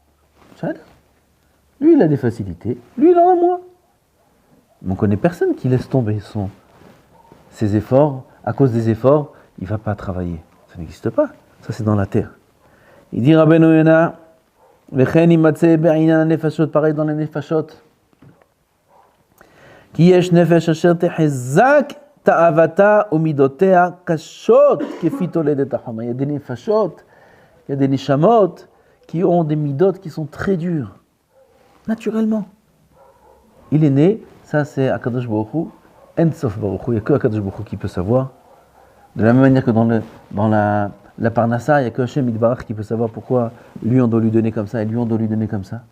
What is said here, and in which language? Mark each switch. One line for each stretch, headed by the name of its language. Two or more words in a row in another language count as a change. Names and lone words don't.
French: Lui, il a des facilités, lui, il en a moins. Mais on ne connaît personne qui laisse tomber ses efforts. À cause des efforts, il ne va pas travailler. Ça n'existe pas. Ça, c'est dans la terre. Il dit Rabbeinu Yonah, pareil dans les nefashot.
Hebrew: כי יש נפש אשר תחזק תאוותה ומידותיה קשות כפי תולדת החמה.
French: Il y a des nefashot, il y a des neshamot qui ont des midot qui sont très durs, naturellement. Il est né, ça c'est
Hebrew: הקדוש ברוך הוא, אין סוף ברוך הוא,
French: il n'y a que
Hebrew: הקדוש ברוך הוא
French: qui peut savoir. De la même manière que dans la Parnassa, il n'y a que
Hebrew: השם יתברך
French: qui peut savoir pourquoi lui on doit lui donner comme ça et lui on doit lui donner comme ça.